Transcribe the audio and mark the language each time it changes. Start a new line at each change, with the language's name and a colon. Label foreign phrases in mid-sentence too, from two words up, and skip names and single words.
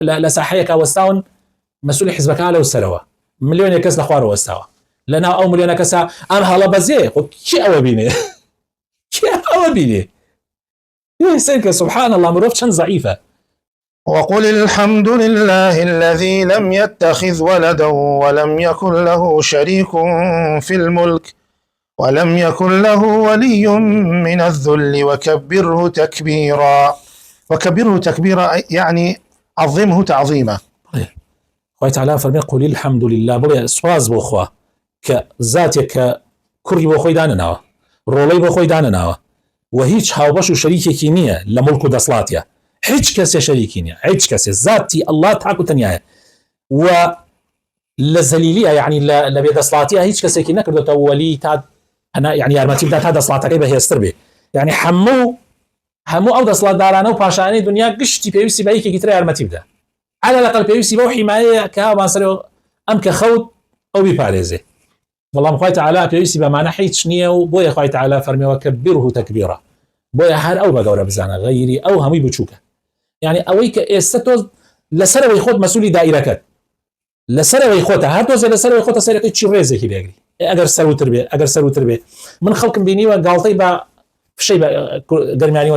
Central Kurdish: لە ساحەیەکە وەستاون مەسئولی حیزبەکە لەو سەرەوە ملیۆنێک کەس لە خوارەوە وەستاوە لەناو ئەو ملیۆنە کەسە ئەم هەڵە بەزێ کێ ئەوە بینێ کێ ئەوە بینێ سەرکە
Arabic: سبحان الله
Central Kurdish: مرۆڤ چەند ضعیفە.
Arabic: وقل الحمد لله الذي لم يتخذ ولدا ولم يكن له شريك في الملك ولم يكن له ولي من الذل وكبره تكبيرا. وكبره تكبيرا يعني عظمه تعظيما.
Central Kurdish: خوای تعالی فەرمێ
Arabic: قل الحمد لله
Central Kurdish: بڵێ سواز بۆ خوا کە زاتێک کە کوڕی بۆ خۆی دانەناوە ڕۆڵەی بۆ خۆی دانەناوە و هیچ هاوبەش و شەریکێکی نییە لە مڵک و دەسڵاتیە هیچ کەسێ شەریکی نییە هیچ کەسێ ذاتی الله تاکو تەنیایە و لە زەلیلیە یعنی لە بێدەسڵاتیە هیچ کەسێکی نەکردێتەوە وەلی تا یعنی یارمەتی بدات تا دەسڵاتەکەی بەهێزتر بێ یعنی هەموو ئەو دەسڵاتدارانە و پاشانەی دنیا گشتی پێویستی بە یەکێکی تر یارمەتی بدە
Arabic: على الأقل
Central Kurdish: پێویستی بەو حیمایەیە کە هاوبانسەرەوە ئەم کە خەوت ئەو بیپارێزێ بەڵام خوای تعالی پێویستی بەمانە هیچ نییە و بۆیە خوای تعالی فەرمێوە
Arabic: کەبیره تەکبیرا
Central Kurdish: بۆیە هەر ئەو بە گەورە بزانە غەیری ئەو هەمووی بچووکە یعنی ئەوەی کە ئێستا تۆ لەسەرەوەی خۆت مەسئولی دائیرەکەت لەسەرەوەی خۆتە هەر تۆزێ لەسەرەوەی خۆتە سەرەکەی چی ڕێزێکی لێگری ئەگەر سەروتر بێ من خەڵکم بینیوە گاڵتەی بە فشەی بە گەرمیانی